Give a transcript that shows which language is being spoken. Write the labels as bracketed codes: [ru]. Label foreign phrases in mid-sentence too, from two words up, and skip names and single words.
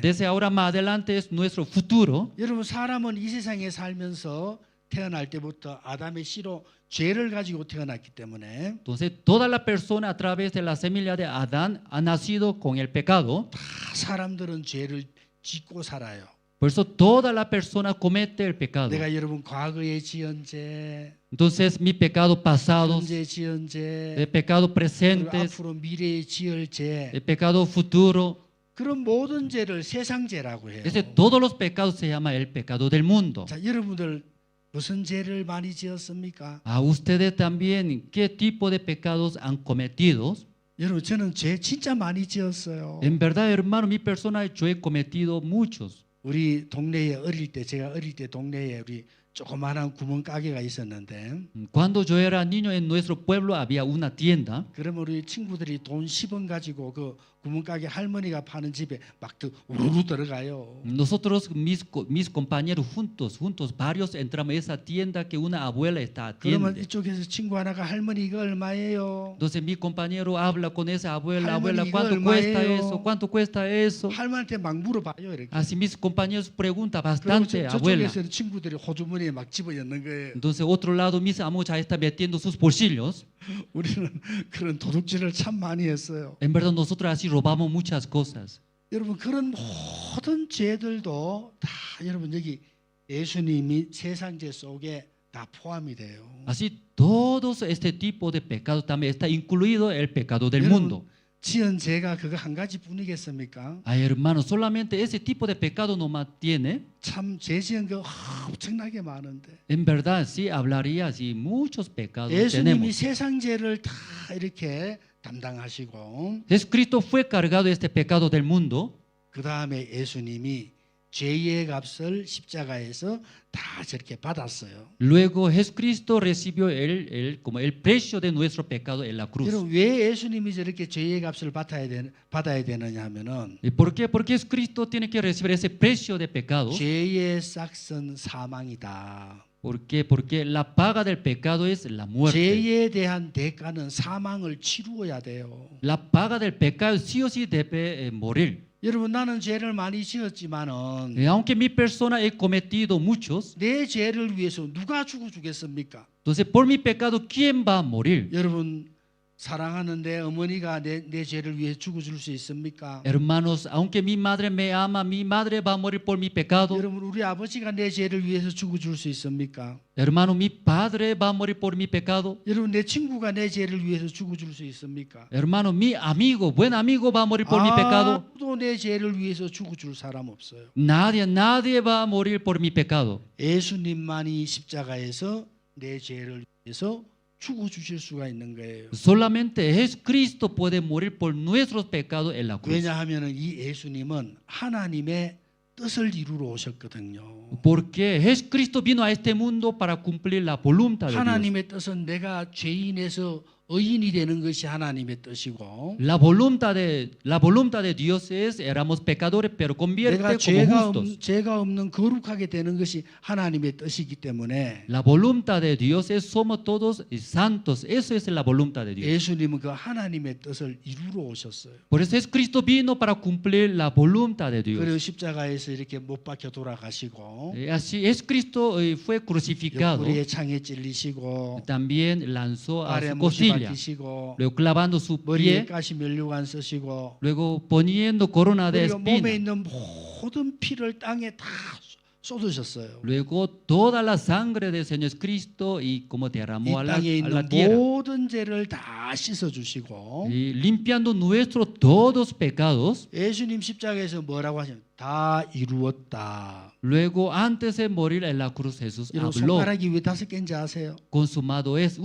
[es] desde ahora más adelante es nuestro futuro. [ko] 여러분 사람은 이 세상에 살면서 태어날 때부터 아담의 씨로 죄를 가지고 태어났기 때문에 [es] Entonces toda la persona a través de la semilla de Adán ha nacido con el pecado. [ko] 다 사람들은 죄를 짓고 살아요. [es] Por eso toda la persona comete el pecado. [ko] 내가 여러분 과거에 지은 죄, [es] Entonces mi pecado pasado, [ko] 현재 지은 죄, [es] el pecado [ko] 그리고 [es] presente, [ko] 앞으로 미래에 지을 죄 [es] el pecado futuro, [ko] 그런 모든 죄를 세상 죄라고 해요. [es] ese, todos los pecados se llama el pecado del mundo. [ko] 자, 여러분들 무슨 죄를 많이 지었습니까? [es] A ustedes también, ¿qué tipo de pecados han cometido? [ko] 여러분 저는 죄 진짜 많이 지었어요. [es] En verdad, hermano, mi persona yo he cometido muchos. [ko] 우리 동네에 제가 어릴 때 동네에 우리 조그마한 구멍가게가 있었는데 [es] Cuando yo era niño en nuestro pueblo había una tienda. [ko] 그러면 우리 친구들이 돈 10원 가지고 그 구멍가게 할머니가 파는 집에 막 우르르 들어가요. [es] Nosotros, mis compañeros juntos, varios entramos a esa tienda que una abuela está [ko] 그러면 [es] atiende. [ko] 이쪽에서 친구 하나가 할머니 이거 얼마예요? [es] Entonces mi compañero habla con esa abuela, [ko] 할머니, [es] abuela, [ko] 이거 [es] ¿cuánto cuesta [ko] 얼마예요? [es] eso? ¿Cuánto cuesta eso? [ko] 할머니한테 막 물어봐요 이렇게. [es] Así mis compañeros preguntan [ko] 그리고 [es] bastante, abuela. [ko] 저쪽에서는 친구들이 호주머니에 막 집어넣는 거예요. [es] Entonces otro lado mis amos ya está metiendo sus bolsillos. [ko] 우리는 그런 도둑질을 참 많이 했어요. [es] En verdad nosotros así robamos muchas cosas. [ko] 여러분 그런 모든 죄들도 다 여러분 여기 예수님이 세상죄 속에 다 포함이 돼요. [es] Así todos este tipo de pecado también está incluido el pecado del mundo. [ko] 지은 죄가 그거 한 가지뿐이겠습니까? [es] Ay, hermano, solamente ese tipo de pecado nomás tiene. [ko] 참 죄 지은 거 엄청나게 많은데 [es] En verdad, sí, hablaría así, muchos pecados [ko] 예수님이 [es] tenemos. [ko] 세상 죄를 다 이렇게 담당하시고 [es] Jesucristo fue cargado de este pecado del mundo. [ko] 그 다음에 예수님이 죄의 값을 십자가에서 다 저렇게 받았어요. [es] Luego Jesucristo recibió como el precio de nuestro pecado en la cruz. [ko] 여러분 왜 예수님이 저렇게 죄의 값을 받아야 되느냐 하면은 [es] ¿Y por qué? Porque Jesucristo tiene que recibir ese precio de pecado. [ko] 죄의 싹은 사망이다. [es] ¿Por qué? Porque la paga del pecado es la muerte. [ko] 죄에 대한 대가는 사망을 치루어야 돼요. [es] La paga del pecado sí o sí debe morir. [ko] 여러분 나는 죄를 많이 지었지만은 [es] Aunque mi persona he cometido muchos, [ko] 내 죄를 위해서 누가 죽어주겠습니까? [es] entonces por mi pecado, ¿quién va a morir? [ko] 여러분 사랑하는 내 어머니가 내 죄를 위해 죽어줄 수 있습니까? [es] Hermanos, aunque mi madre me ama, mi madre va a morir por mi pecado. [ko] 여러분 우리 아버지가 내 죄를 위해서 죽어줄 수 있습니까? [es] Hermano, mi padre va a morir por mi pecado. [ko] 여러분 내 친구가 내 죄를 위해서 죽어줄 수 있습니까? [es] Hermano, mi amigo, buen amigo va a morir por mi pecado. [ko] 아무도 내 죄를 위해서 죽어줄 사람 없어요. [es] Nadie va a morir por mi pecado. [ko] 예수님만이 십자가에서 내 죄를 위해서 죽어주실 수가 있는 거예요. [es] Solamente Jesucristo puede morir por nuestros pecados en la cruz. [ko] 왜냐하면 이 예수님은 하나님의 뜻을 이루러 오셨거든요. [es] Porque Jesucristo vino a este mundo para cumplir la voluntad de Dios. [ko] 하나님의 뜻은 내가 죄인에서 의인이 되는 것이 하나님의 뜻이고 [es] La voluntad de Dios es, éramos pecadores, pero convierte [ko] 내가 [es] como justos. [ko] 죄가 없는 거룩하게 되는 것이 하나님의 뜻이기 때문에 [es] La voluntad de Dios es, somos todos santos. Eso es la voluntad de Dios. [ko] 예수님은 그 하나님의 뜻을 이루러 오셨어요. [es] Por eso Jesucristo vino para cumplir la voluntad de [ko] 그리고 [es] Dios. [ko] 십자가에서 이렇게 못 박혀 돌아가시고 [es] Así Jesucristo fue crucificado. [ko] 옆구리에 창에 찔리시고 [es] También lanzó a [ko] 발에 [es] su [ko] 못이 [es] costilla. [ko] 박히시고 [es] Luego clavando su [ko] 머리에 [es] pie. [ko] 가시 면류관 쓰시고 [es] Luego poniendo corona de [ko] 그리고 몸에 [es] espina. [ko] 있는 모든 피를 땅에 다 쏟으셨어요. [es] Luego toda la sangre del Señor Cristo y como [ko] 이 [es] derramó a [ko] 땅에 [es] la [ko] 있는 [es] tierra. [ko] 모든 죄를 다 씻어주시고 [es] Y limpiando nuestros todos pecados. [ko] 예수님 십자가에서 뭐라고 하셨어요? 다 이루었다. [es] Luego antes de morir en la cruz Jesús [ko] 여러분 [es] habló. [ko] 손가락이 왜 5개인지 아세요? [es] Consumado es.